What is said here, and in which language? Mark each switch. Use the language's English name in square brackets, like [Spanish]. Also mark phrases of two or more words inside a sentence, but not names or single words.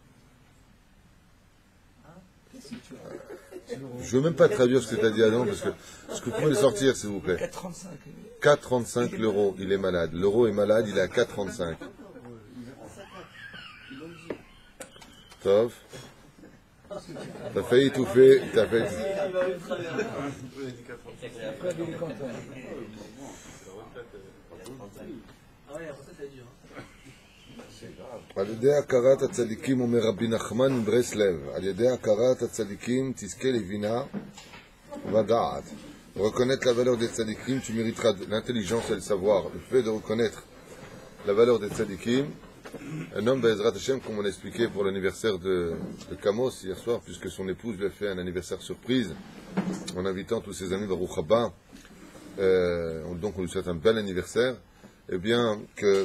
[French] Je ne veux même pas traduire ce que tu as dit avant, parce que vous pouvez le sortir, s'il vous plaît. 4,35 l'euro, il est malade. L'euro est malade, il est à 4,35. Tov. T'as failli étouffer, t'as fait... [Hebrew] על ידי הכרת הצדיקים, אומר רבי נחמן מברסלב, על ידי הכרת הצדיקים תזכה לבינה ודעת. [French] Reconnaître la valeur des tzadikim, tu mériteras l'intelligence et le savoir. Le fait de reconnaître la valeur des tzadikim, un homme, [Hebrew] בעזרת השם, [French] comme on a expliqué pour l'anniversaire de Kamos hier soir, puisque son épouse lui a fait un anniversaire surprise, en invitant tous ses amis [Hebrew] ברוך הבא, [French] donc on lui souhaite un bel anniversaire, et bien que...